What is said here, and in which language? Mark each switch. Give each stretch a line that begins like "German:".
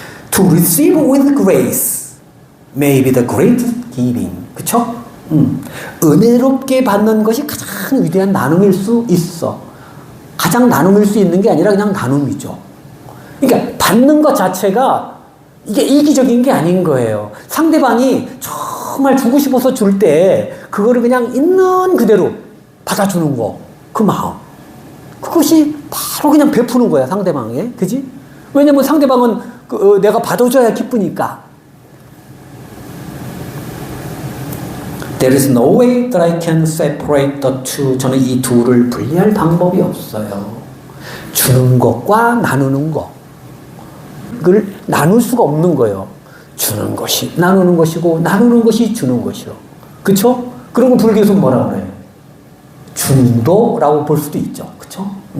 English: To receive with grace may be the greatest giving.
Korean: 그쵸? 은혜롭게 받는 것이 가장 위대한 나눔일 수 있어. 가장 나눔일 수 있는 게 아니라 그냥 나눔이죠. 그러니까 받는 것 자체가 이게 이기적인 게 아닌 거예요. 상대방이 정말 주고 싶어서 줄 때 그거를 그냥 있는 그대로 받아주는 거. 그 마음. 그것이 바로 그냥 베푸는 거야, 상대방에. 그지? 왜냐면 상대방은 내가 받아줘야 기쁘니까.
English: There is no way that I can separate the two.
Korean: 저는 이 둘을 분리할 방법이 없어요. 주는 것과 나누는 것. 그걸 나눌 수가 없는 거예요. 주는 것이 나누는 것이고 나누는 것이 주는 것이요. 그쵸? 그런 거 불교에서 뭐라 그래요? 중도라고 볼 수도 있죠. 그쵸?